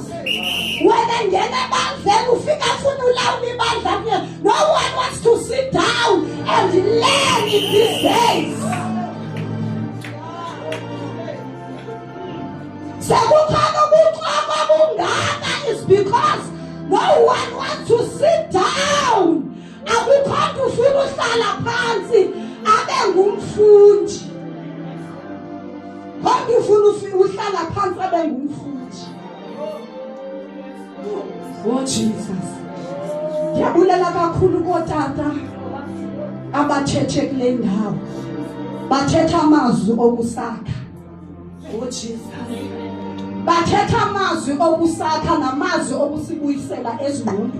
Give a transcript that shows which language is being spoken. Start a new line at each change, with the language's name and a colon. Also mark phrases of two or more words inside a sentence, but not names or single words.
English: When I get about them, no one wants to sit down and learn in these days. Is because no one wants to sit down.
Xhosa: Akukho ufuna uhlala phansi abe ngumfundi. Kodwa ufuna uhlala phansi abe ngumfundi.
English: Oh Jesus.
Xhosa: Ndiyabulela kakhulu kotata abathethe kule ndawo. Bathetha amazwi okusakha.
English: Oh Jesus.
Xhosa: Bathetha amazwi okusakha namazwi okusibuyisela ezingqondweni.